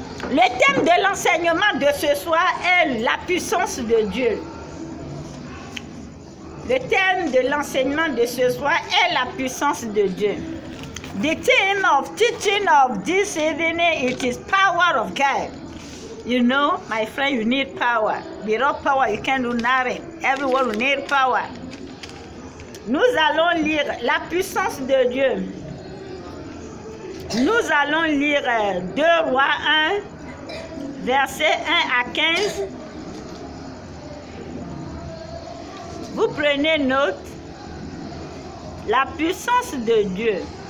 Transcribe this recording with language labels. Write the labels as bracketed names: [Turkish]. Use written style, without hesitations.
[French] Le thème de l'enseignement de ce soir est la puissance de Dieu. Le thème de l'enseignement de ce soir est la puissance de Dieu. [English] The theme of teaching of this evening, it is power of God. You know, my friend, you need power. Without power, you can't do nothing. Everyone will need power. [French] Nous allons lire la puissance de Dieu. Nous allons lire 2 Rois 1, versets 1 à 15. Vous prenez note, la puissance de Dieu.